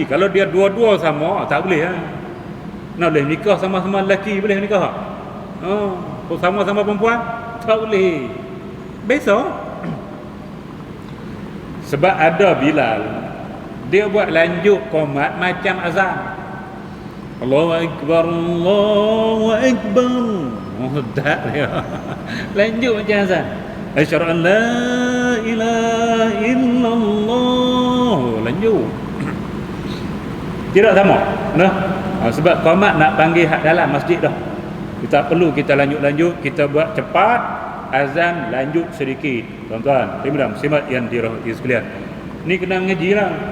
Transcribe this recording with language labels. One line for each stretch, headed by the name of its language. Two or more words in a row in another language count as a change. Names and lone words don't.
Malay: Kalau dia dua-dua sama tak boleh. Nak boleh nikah sama-sama lelaki, boleh nikah? Sama-sama perempuan tak boleh. Besok sebab ada Bilal, dia buat lanjut qomat macam azan.
Arabic: Allahu akbar, Allahu akbar.
Malay: Tak dia. Lanjut macam azan.
Arabic: Asyhadu an la ilaha illallah.
Malay: Lanjut. Tidak sama. Nah, sebab qomat nak panggil hak dalam masjid dah. Tak perlu kita lanjut-lanjut, kita buat cepat, azan lanjut sedikit. Tuan-tuan, terima muslimat yang dirahmati sekalian. Ni kena mengaji lah.